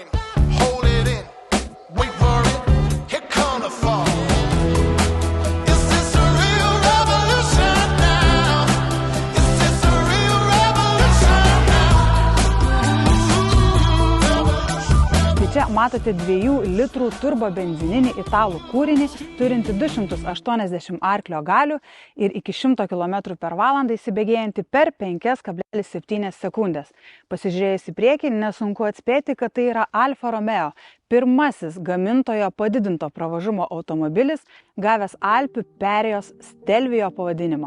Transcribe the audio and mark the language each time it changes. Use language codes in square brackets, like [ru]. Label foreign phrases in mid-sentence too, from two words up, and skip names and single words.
[en] Hold it in, wait for it. Here come the fall. Is this a real revolution now? Is this a real revolution now? [lt] Tai čia matote 2 litrų turbobenzininį italų kūrinį, turinti 280 arklio galių ir iki 100 km/h įsibėgėjantį per 5,7 sekundės. Pasižiūrėjus į priekį, nesunku atspėti, kad tai yra Alfa Romeo, pirmasis gamintojo padidinto pravažumo automobilis, gavęs Alpių perėjos Stelvio pavadinimą.